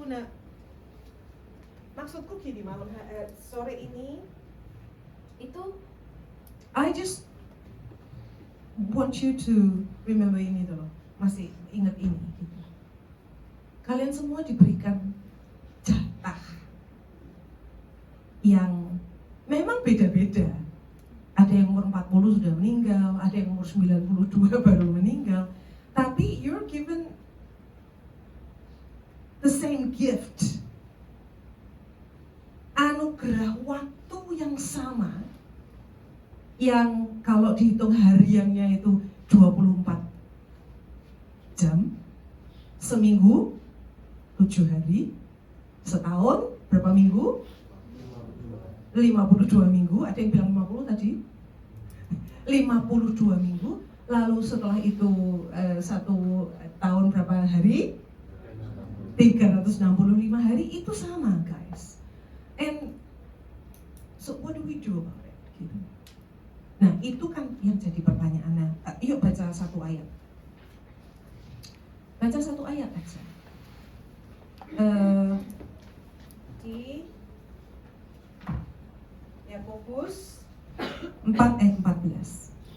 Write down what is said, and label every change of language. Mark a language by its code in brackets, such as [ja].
[id] Nah, maksudku gini, sore ini itu [en] I just want you to remember [id] ini tuh loh, masih ingat ini gitu. Kalian semua diberikan jatah yang memang beda-beda. Ada yang umur 40 sudah meninggal, ada yang umur 92 baru meninggal. Tapi [en] you're given the same gift. [id] Anugerah waktu yang sama, yang kalau dihitung hariannya itu 24 jam, seminggu 7 hari, setahun berapa minggu? 52 minggu, ada yang bilang 50 tadi? 52 minggu, lalu setelah itu 1 tahun berapa hari? 365 hari, itu sama guys. [en] And so what do we do about it? [id] Gitu. Nah itu kan yang jadi pertanyaannya. Yuk baca satu ayat. Baca satu ayat aja. Di Yakobus 4 ayat 14.